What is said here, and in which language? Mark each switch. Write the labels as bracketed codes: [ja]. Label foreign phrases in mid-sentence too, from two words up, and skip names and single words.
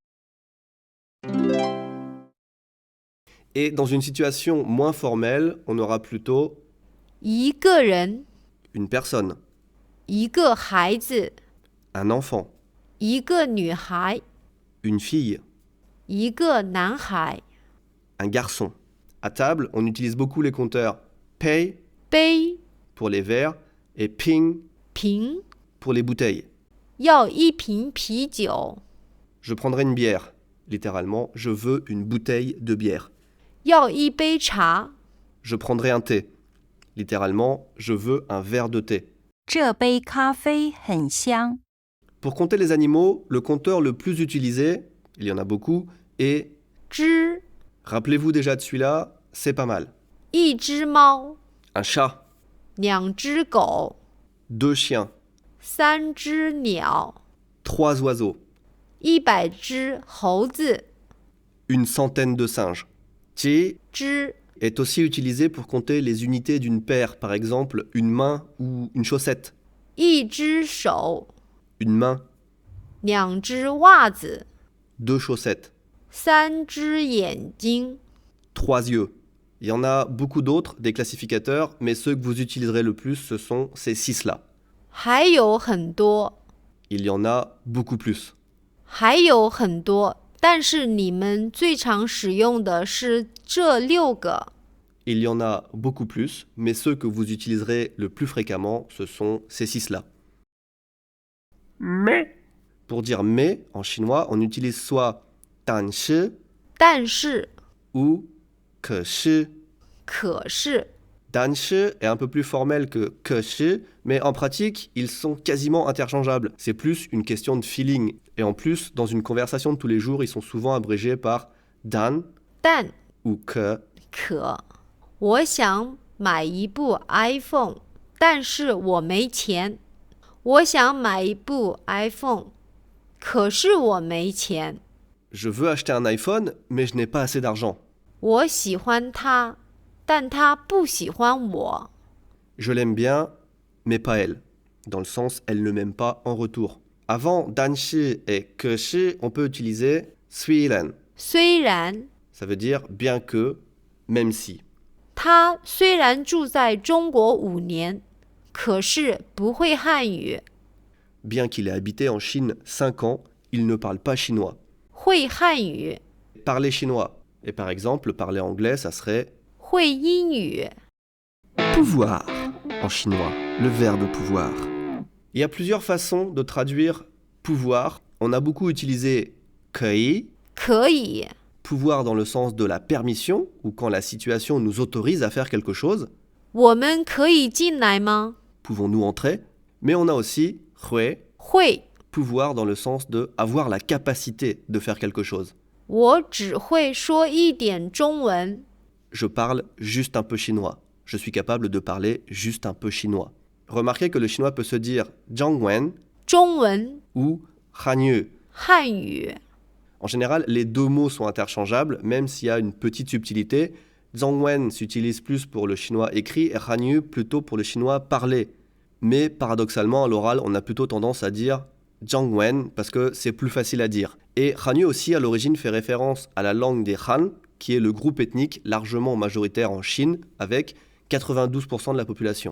[fr] Et dans une situation moins formelle, on aura plutôt [zh] 一个人， [fr] une personne, [zh] 一个孩子， [fr] un enfant, [zh] 一个女孩， [fr] une fille, [zh] 一个男孩。 [fr] un garçon. À table, on utilise beaucoup les compteurs pay [zh] 杯 [fr] pour les verres et ping [zh] 瓶， [fr] pour les bouteilles. [zh] 要一瓶啤酒， [fr] Je prendrai une bière. Littéralement, je veux une bouteille de bière. [zh] 要一杯茶， [fr] Je prendrai un thé. Littéralement, je veux un verre de thé. [zh] 这杯咖啡很香。 [fr] Pour compter les animaux, le compteur le plus utilisé, il y en a beaucoup, est [zh] 只 [fr] rappelez-vous déjà de celui-là, c'est pas mal. [zh] 一只猫， [fr] Un chat, [zh] 两只狗， [fr] 2 chiens, [zh] 三只鸟， [fr] 3 oiseaux, [zh] 100只猴子。 [fr] une centaine de singes. Chi [zh] 只 [fr] est aussi utilisé pour compter les unités d'une paire, par exemple une main ou une chaussette. [zh] 一只手， [fr] Une main, [zh] 两只袜子， [fr] 2 chaussettes, [zh] 三只眼睛。 [fr] 3 yeux. Il y en a beaucoup d'autres, des classificateurs, mais ceux que vous utiliserez le plus, ce sont ces 6-là. [zh] 还有很多， [fr] Il y en a beaucoup plus. [zh] 还有很多，但是你们最常使用的是这6个。 [fr] Il y en a beaucoup plus, mais ceux que vous utiliserez le plus fréquemment, ce sont ces 6-là. Mais. Pour dire mais, en chinois, on utilise soit [zh] 但是但是， [fr] ou [zh] 可是. 可是，但是 [fr] est un peu plus formel que [zh] 可是, [fr] mais en pratique, ils sont quasiment interchangeables. C'est plus une question de feeling. Et en plus, dans une conversation de tous les jours, ils sont souvent abrégés par dan [zh] 但 [fr] ou ke. [zh] 可。我想买一部 iPhone， 但是我没钱。我想买一部 iPhone， 可是我没钱。 [fr] Je veux acheter un iPhone, mais je n'ai pas assez d'argent. [zh] 我喜欢他，但他不喜欢我。 [fr] Je l'aime bien, mais pas elle. Dans le sens, elle ne m'aime pas en retour. Avant [zh] 但是 [fr] et [zh] 可是, [fr] on peut utiliser [zh] 虽然. 虽然 [fr] Ça veut dire bien que, même si. [zh] 他虽然住在中国5年，可是不会汉语。 [fr] Bien qu'il ait habité en Chine 5 ans, il ne parle pas chinois. [zh] 会汉语， [fr] Parler chinois. Et par exemple, parler anglais, ça serait [zh] 会英语。 [fr] pouvoir en chinois, le verbe pouvoir. Il y a plusieurs façons de traduire pouvoir. On a beaucoup utilisé kei, [zh] 可以， [fr] pouvoir dans le sens de la permission, ou quand la situation nous autorise à faire quelque chose. [zh] 我们可以进来吗？ [fr] Pouvons-nous entrer? Mais on a aussi hui, [zh] 会， [fr] pouvoir dans le sens de avoir la capacité de faire quelque chose. [zh] 我只会说一点中文。 [fr] Je parle juste un peu chinois. Je suis capable de parler juste un peu chinois. Remarquez que le chinois peut se dire Zhangwen [zh] 中文、 [fr] ou Hanyu. [zh] 汉语。 [fr] En général, les deux mots sont interchangeables, même s'il y a une petite subtilité. Zhangwen s'utilise plus pour le chinois écrit et Hanyu plutôt pour le chinois parlé. Mais paradoxalement, à l'oral, on a plutôt tendance à dire Zhangwen parce que c'est plus facile à dire. Et Hanyu aussi, à l'origine, fait référence à la langue des Han, qui est le groupe ethnique largement majoritaire en Chine, avec 92% de la population.